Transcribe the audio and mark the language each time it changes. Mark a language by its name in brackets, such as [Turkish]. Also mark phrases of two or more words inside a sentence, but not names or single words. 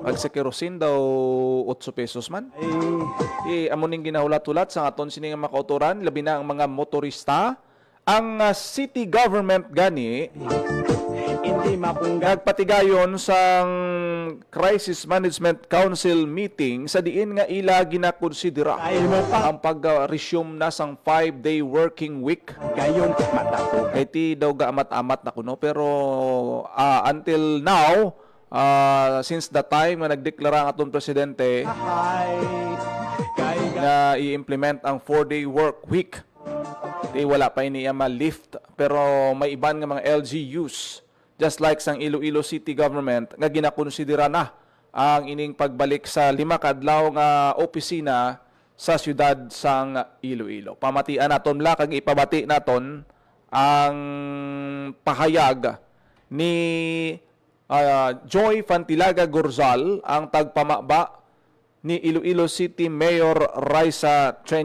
[Hiligaynon] Kag sa kerosene daw 8 pesos man. Amuning ginahulat-hulat sa aton sini nga makauturan, labi na ang mga motorista. Ang city government gani Hindi mapunggat. nagpatigayon sa [English] Crisis Management Council meeting [Hiligaynon] sa diin nga ila ginakonsidera Ay mo pa. ang pag-resume na sang [English] 5-day working week. [Hiligaynon] Gayong matapog. Kay ti daw ga amat-amat na kuno pero [English] until now since the time [Hiligaynon] nga nagdeklara ang aton presidente Ay. Kay na i-implement ang [English] 4-day work week, [Hiligaynon] di wala pa iniya ma-lift pero may iban nga mga LGUs [English] just like [Hiligaynon] sang Iloilo City Government nga ginakonsidera na ang ining pagbalik sa 5 kadlaw nga opisina sa siyudad sang Iloilo. Pamatian naton la kag ipabati naton ang pahayag ni Joy Fantilaga Gorzal, ang tagpamaba ni Iloilo City Mayor Raisa Treñas.